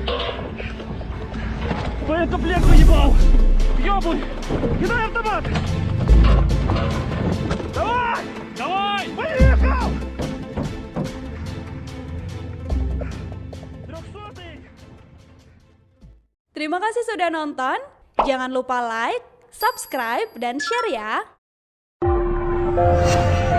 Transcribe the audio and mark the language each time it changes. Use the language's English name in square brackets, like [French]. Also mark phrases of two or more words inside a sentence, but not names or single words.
[Russian] Боекомплект уебал! Ёбуй! Кидай автомат! Давай! Поехал! Трехсотый! [Indonesian] Terima kasih sudah nonton. Jangan lupa like, subscribe, dan share ya.